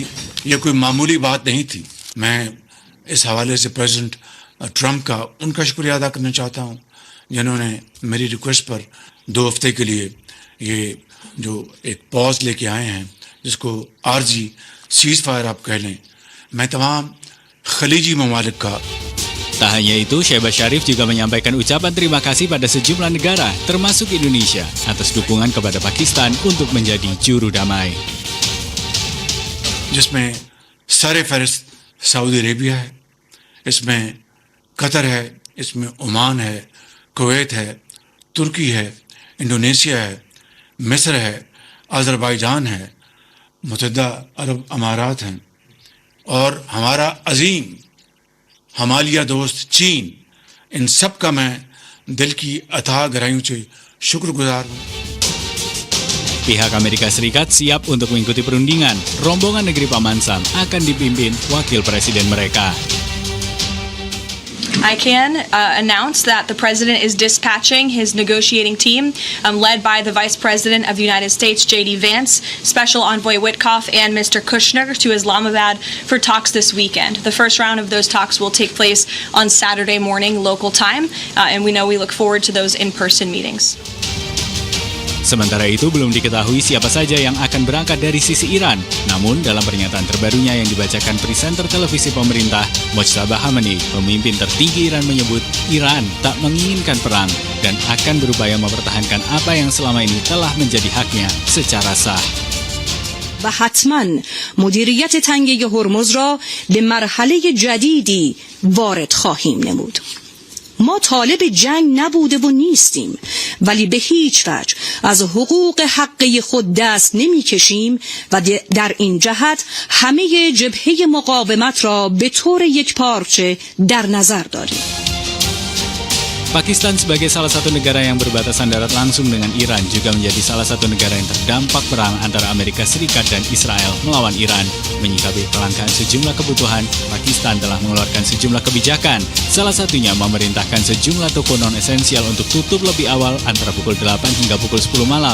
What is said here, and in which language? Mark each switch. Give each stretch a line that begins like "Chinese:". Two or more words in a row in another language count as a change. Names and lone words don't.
Urdu: یہ کوئی معمولی بات نہیں تھی۔ میں اس حوالے سے پریزیڈنٹ ٹرمپ کا ان کا شکریہ ادا کرنا چاہتا ہوں جنہوں نے میری ریکویسٹ پر 2 ہفتے کے لیے یہ جو ایک پاز لے کے آئے ہیں، جس کو عارضی
English: cease fire
Urdu: آپ کہہ لیں. میں تمام خلیجی ممالک کا.
Indonesian: Tak hanya itu, Shehbaz Sharif juga menyampaikan ucapan terima kasih pada sejumlah negara, termasuk Indonesia, atas dukungan kepada Pakistan untuk menjadi juru damai.
Urdu: جس میں سرِ فہرست سعودی عریبیہ ہے، اس میں قطر ہے، اس میں عمان ہے، کویت ہے، ترکی ہے، انڈونیشیا ہے، مصر ہے، آذربائیجان ہے، متحدہ عرب امارات ہیں اور ہمارا عظیم ہمالیہ دوست چین، ان سب کا میں دل کی اتھاہ گہرائیوں سے شکرگزار ہوں.
Indonesian: Pihak Amerika Serikat siap untuk mengikuti perundingan. Rombongan negeri Paman Sam akan dipimpin wakil presiden mereka.
English: I can announce that the president is dispatching his negotiating team, led by the Vice President of the United States, J.D. Vance, Special Envoy Witkoff, and Mr. Kushner to Islamabad for talks this weekend. The first round of those talks will take place on Saturday morning local time, and we look forward to those in-person meetings.
Indonesian: Sementara itu, belum diketahui siapa saja yang akan berangkat dari sisi Iran. Namun, dalam pernyataan terbarunya yang dibacakan presenter televisi pemerintah, Mojtaba Khamenei, pemimpin tertinggi Iran, menyebut Iran tak menginginkan perang dan akan berupaya mempertahankan apa yang selama ini telah menjadi haknya secara sah.
Persian: و حتما مدیریت تنگه هرمز را به مرحله جدیدی وارد خواهیم نمود. ما طالب جنگ نبوده و نیستیم، ولی به هیچ وجه از حقوق حقی خود دست نمی کشیم و در این جهت همه جبهه مقاومت را به طور یکپارچه در نظر داریم.
Indonesian: Pakistan sebagai salah satu negara yang berbatasan darat langsung dengan Iran juga menjadi salah satu negara yang terdampak perang antara Amerika Serikat dan Israel melawan Iran. Menyikapi kelangkaan sejumlah kebutuhan, Pakistan telah mengeluarkan sejumlah kebijakan. Salah satunya memerintahkan sejumlah toko non-esensial untuk tutup lebih awal antara pukul 8 hingga pukul 10 malam.